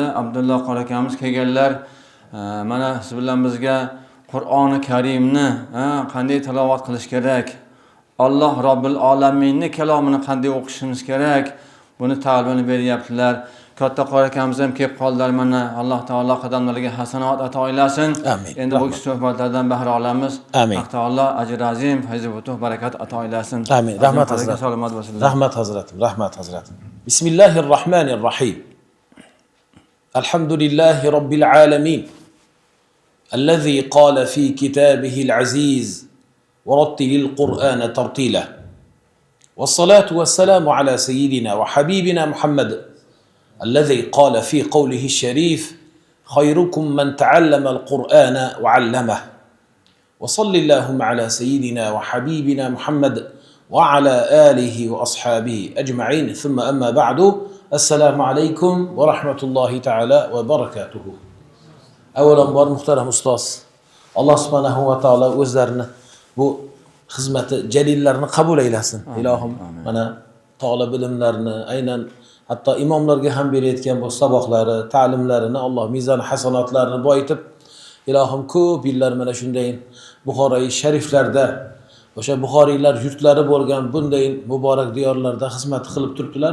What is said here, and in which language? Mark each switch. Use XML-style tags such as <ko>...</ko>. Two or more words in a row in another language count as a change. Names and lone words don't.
<uz>Abdulloh qorakamiz kelganlar. Mana siz bilan bizga Qur'oni Karimni qanday tilovat qilish kerak, Alloh Robbil Alaminning kalomini qanday o'qishimiz kerak, buni ta'limini beryaptilar. Katta qorakamiz ham kelib qoldilar. Mana Alloh taolo qadamlariga hasanat ato aylasin. Endi bu suhbatlardan bahra olamiz. Alloh taolo ajr azim, fayz va barakat ato aylasin. Amin. Rahmat hazratim. Rahmat hazratim.</uz> <ar>بسم الله الرحمن الرحيم. الحمد لله رب العالمين. الذي قال في كتابه العزيز ورتل القرآن ترتيلا والصلاة والسلام على سيدنا وحبيبنا محمد الذي قال في قوله الشريف خيركم من تعلم القرآن وعلمه وصل اللهم على سيدنا وحبيبنا محمد وعلى آله وأصحابه أجمعين ثم أما بعد السلام عليكم ورحمة الله تعالى وبركاته.</ar> <uz>Avvalambor muhtaram ustoz, Alloh</uz> <ar>سبحانه وتعالى</ar> <uz>o'zlarini bu xizmati jalillarni qabul aylasin. Ilohim mana talab bilimlarini, aynan hatto imomlarga ham berayotgan bu saboqlari, ta'limlarini Alloh mizon hasanatlarini boyitib, ilohim ko'p yillar mana shunday Buxoroy shariflarda, o'sha Buxoriylar yurtlari bo'lgan bunday muborak diyorlarda xizmat qilib turibdilar.</uz>